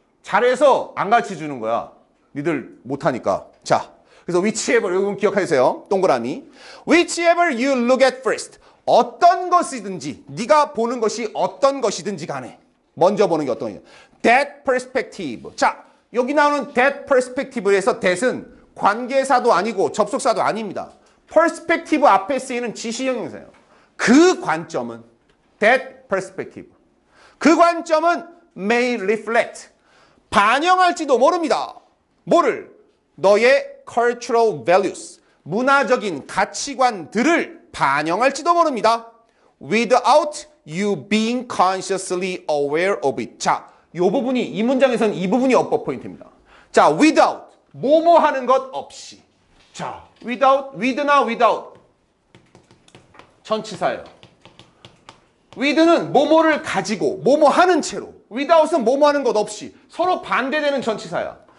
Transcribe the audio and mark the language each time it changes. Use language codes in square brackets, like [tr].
[ko] 잘해서 안 가르쳐 주는 거야. 니들 못하니까. 자, 그래서 whichever, 여러분 기억하세요. 동그라미. [en] whichever you look at first. [ko] 어떤 것이든지, 네가 보는 것이 어떤 것이든지 간에 먼저 보는 게 어떤 거예요? [en] That perspective. [ko] 자, 여기 나오는 [en] that perspective [ko] 에서 that은 관계사도 아니고 접속사도 아닙니다. perspective 앞에 쓰이는 지시형용사예요. 그 관점은 [en] that perspective. [ko] 그 관점은 [en] may reflect. [ko] 반영할지도 모릅니다. 뭐를? [en] 너의 cultural values. [ko] 문화적인 가치관들을 반영할지도 모릅니다. [en] Without you being consciously aware of it. [ko] 자, 이 부분이 이 문장에서는 이 부분이 어법 포인트입니다. 자, without 뭐뭐 하는 것 없이. 자, without, with나 without 전치사예요. with는 뭐뭐를 가지고 뭐뭐 하는 채로, without은 뭐뭐 하는 것 없이 서로 반대되는 전치사야.